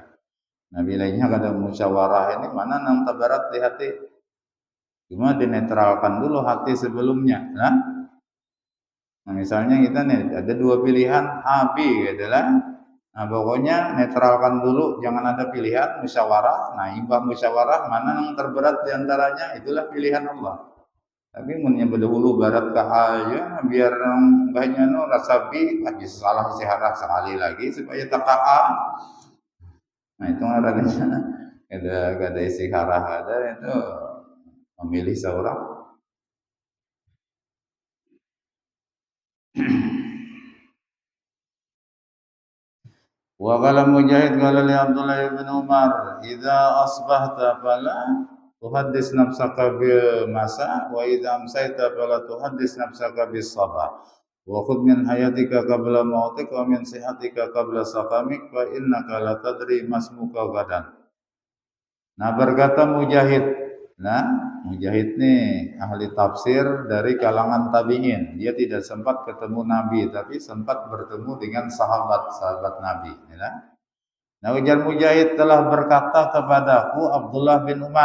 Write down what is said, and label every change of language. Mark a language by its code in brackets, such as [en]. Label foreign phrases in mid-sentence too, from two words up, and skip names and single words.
[id] Nah, bilangnya kata musyawarah ini mana yang terberat di hati, cuma dinetralkan dulu hati sebelumnya. Nah, misalnya kita nih ada dua pilihan A, B gitu lah. Nah, pokoknya netralkan dulu, jangan ada pilihan, musyawarah. Nah, imbang musyawarah mana yang terberat diantaranya, itulah pilihan Allah. [bjn] Tapi munnya berdahulu barat ke aja biar banyak rasa B lagi salah istihara sekali lagi supaya tak A. [id] Nah, itu ada istihara ada itu memilih seorang. [ar] وقال مجاهد قال لي عبد الله بن عمر إذا أصبحت فلا تحدث نفسك بالمساء وإذا أمسيت فلا تحدث نفسك بالصباح. وخذ من حياتك قبل موتك ومن صحتك قبل سقمك فإنك لا تدري ما اسمك غدا." [id] Nah, berkata Mujahid. Nah, Mujahid nih ahli tafsir dari kalangan tabi'in. Dia tidak sempat ketemu Nabi, tapi sempat bertemu dengan sahabat-sahabat Nabi. Ya. Nah, ujar Mujahid, telah berkata kepadaku Abdullah bin Umar.